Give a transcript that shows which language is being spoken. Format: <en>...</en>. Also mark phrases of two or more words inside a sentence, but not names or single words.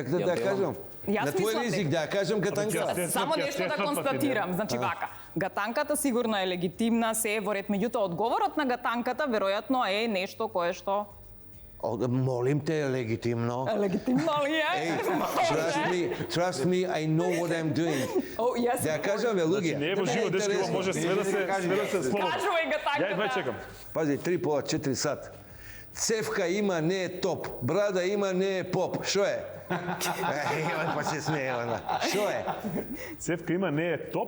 <mk>Сакате да ја кажам? На твој език да ја кажам гатанка? Само нешто да констатирам. Значи вака, гатанката сигурно е легитимна, се е во ред, меѓутоа одговорот на гатанката веројатно е нешто кое што Молим те, легитимно. легитимно ли е?</mk> <en>Trust me, I know what I'm doing.</en> <mk>Да ја кажам, бе, луѓе. Не е во живо, дечки, ова може све да се слободно. Кажувај гатанката. Ја едва чекам. Пази, 3,5-4 сат. Цевка има, не е топ. Брада има, не е поп. Шо е? Па се смее, она. Шо е? Цевка има, не е топ.</mk>